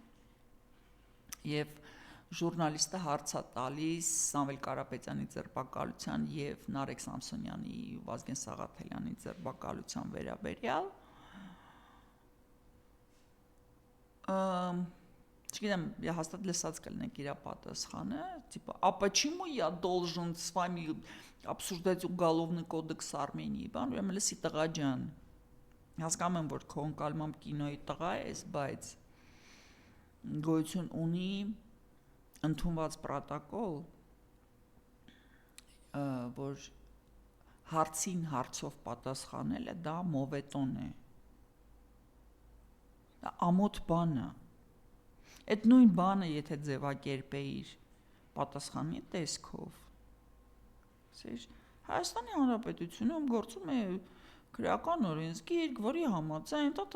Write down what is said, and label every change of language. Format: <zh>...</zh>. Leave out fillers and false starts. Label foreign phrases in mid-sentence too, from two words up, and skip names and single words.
<hy>եւ ժուրնալիստը հարց է տալիս Սամվել Կարապետյանի ձերբակալության եւ Նարեկ Սամսոնյանի ու Վազգեն Սաղաթելյանի ձերբակալության վերաբերյալ, չգիտեմ, я հաստատ լսած կլինեք իր պատասխանը,</hy> <ru>типа, а почему я должен с вами обсуждать уголовный кодекс Армении,</ru> <hy>բան, ուրեմն լսի տղա ջան, հասկանում եմ, որ քո ընկալմամբ կինոյի տղա ես, բայց գոյություն ունի ընդունված պրոտոկոլ, որ հարցին հարցով պատասխանելը դա մովետոն է, դա ամոթ բան է, այդ նույն բանը եթե ձևակերպեիր պատասխանի տեսքով, Հայաստանի Հանրապետությունում գործում է քրեական օրենսգիրք, որի համաձայն</hy>